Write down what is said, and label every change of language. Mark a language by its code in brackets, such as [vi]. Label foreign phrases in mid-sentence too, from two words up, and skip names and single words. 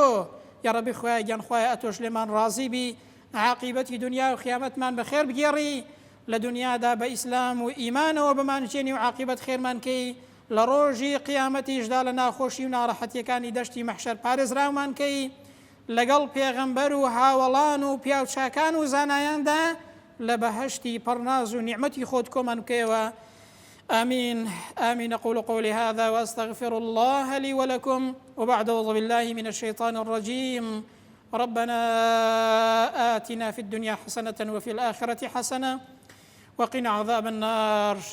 [ckb] یا ڕەبی خۆیان گیان خۆیان ئەتۆش لێمان ڕازی بی، عاقیبەتی دنیا و خیامەتمان بەخێر بگێڕی، لە دنیادا بە ئیسلام و ئیمانەوە بمانچێنی و عاقیبەت خێرمان کەی، لە ڕۆژی قیامەتیشدا لە ناخۆشی و ناڕەحەتیەکانی دەشتی مەحشەر پارێزراومان کەی، لەگەڵ پێغەمبەر و هاوڵان و پیاوچاکان و زانایاندا لە بەهەشتی پەڕناز و نیعمەتی خۆت کۆمان بکەیەوە. [ar] آمين آمين. أقول قولي هذا وأستغفر الله لي ولكم، وبعد أعوذ بالله من الشيطان الرجيم. ربنا آتنا في الدنيا حسنة وفي الآخرة حسنة وقنا عذاب النار.